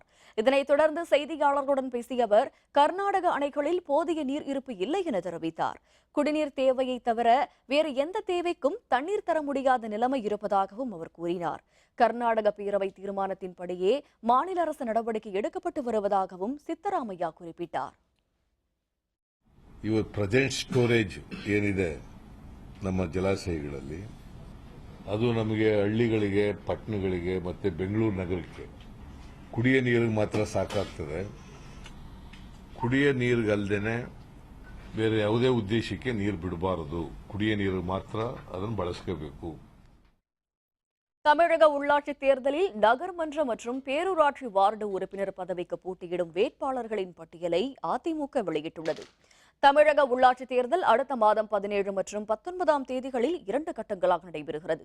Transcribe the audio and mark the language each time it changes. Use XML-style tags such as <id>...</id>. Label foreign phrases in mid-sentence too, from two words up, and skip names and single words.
<ta>இதனைத் தொடர்ந்து செய்தியாளர்களுடன் பேசிய அவர், கர்நாடக அணைகளில் போதிய நீர் இருப்பு இல்லை என தெரிவித்தார். குடிநீர் தேவையை தவிர வேறு எந்த தேவைக்கும் தண்ணீர் தர முடியாத நிலைமை இருப்பதாகவும் அவர் கூறினார். கர்நாடக பேரவை தீர்மானத்தின்படியே மாநில அரசு நடவடிக்கை எடுக்கப்பட்டு வருவதாகவும் சித்தராமையா குறிப்பிட்டார்.</ta> <kn>ಇವ</kn> <en>present storage</en> <kn>ಏನಿದೆ ನಮ್ಮ ಜಲಾಶಯಗಳಲ್ಲಿ ಅದು ನಮಗೆ ಹಳ್ಳಿಗಳಿಗೆ, ಪಟ್ಟಣಗಳಿಗೆ ಮತ್ತೆ ಬೆಂಗಳೂರು ನಗರಕ್ಕೆ ಕುಡಿಯ ನೀರಿಗೆ ಮಾತ್ರ ಸಾಕಾಗ್ತದೆ. ಕುಡಿಯ ನೀರಿಗಲ್ದೇನೆ ಬೇರೆ ಯಾವುದೇ ಉದ್ದೇಶಕ್ಕೆ ನೀರು ಬಿಡಬಾರದು. ಕುಡಿಯ ನೀರು ಮಾತ್ರ ಅದನ್ನು ಬಳಸಬೇಕು.</kn> <ta>தமிழக உள்ளாட்சி தேர்தலில் நகர்மன்ற மற்றும் பேரூராட்சி வார்டு உறுப்பினர் பதவிக்கு போட்டியிடும் வேட்பாளர்களின் பட்டியலை அதிமுக வெளியிட்டுள்ளது. தமிழக உள்ளாட்சி தேர்தல் அடுத்த மாதம் 17 மற்றும் 19ஆம் தேதிகளில் 2 கட்டங்களாக நடைபெறுகிறது.</ta>